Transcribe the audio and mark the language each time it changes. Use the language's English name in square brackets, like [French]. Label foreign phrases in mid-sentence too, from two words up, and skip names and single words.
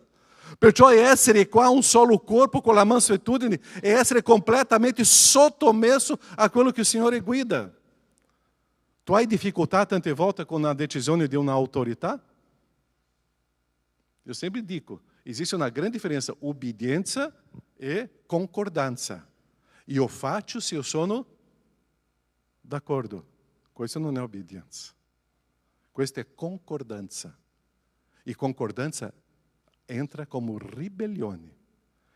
[Italian] Perciò essere qua un solo corpo con la mansuetudine è essere completamente sottomesso a quello che il Signore guida. Tu hai difficoltà tante volte con la decisione di un'autorità? [Portuguese] Eu sempre [Italian] dico, [Portuguese] existe uma grande diferença, [Italian] obbedienza e concordanza. Io faccio se eu sono d'accordo. Questo non è obbedienza. Questa è concordanza. E concordanza entra come ribellione.